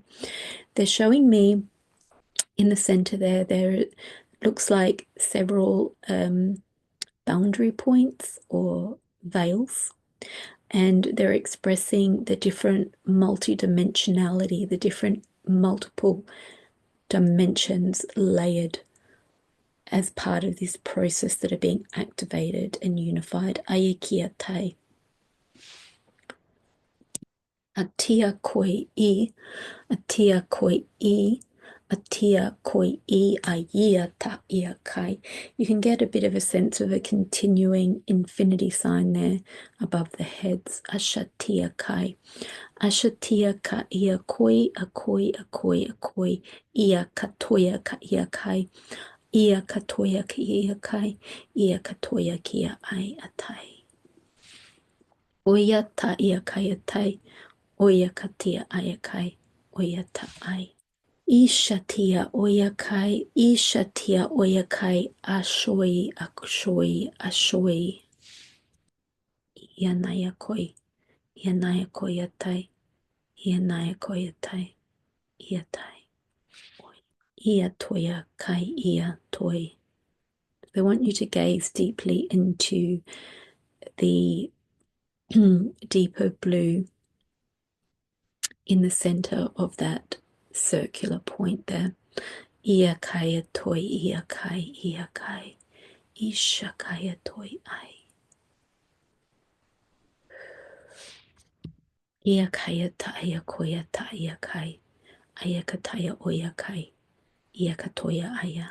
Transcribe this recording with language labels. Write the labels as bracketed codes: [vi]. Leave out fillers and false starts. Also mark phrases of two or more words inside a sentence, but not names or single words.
[en] They're showing me in the center there looks like several boundary points or veils, and they're expressing the different multidimensionality, the different multiple dimensions layered as part of this process that are being activated and unified. Ayakiatai. Atia koi I, atia koi I, atia koi I, ayia ta ia kai. You can get a bit of a sense of a continuing infinity sign there above the heads. Ashatia kai. Ashatia ka ia koi, a koi, a koi, a koi, ia katoya ka ia kai. Ia katoya ki ia kai, ia katoya kia ai atai. Oia ta ia kai atai, oia katia ai kai, oia ta ai. Ishatia oia kai, ishatia oia kai, ashoi, ashoi, ashoi. Ia naya koi atai, ia naya koi atai, ia tai. Ia toya kai ia toi. I want you to gaze deeply into the deeper blue in the center of that circular point there. Iakaya toi iakai iakai. Ishakaya toi ai. Iakaya ta iakoya ta iakai. Ayakataya oyakai. Iakatoya aya.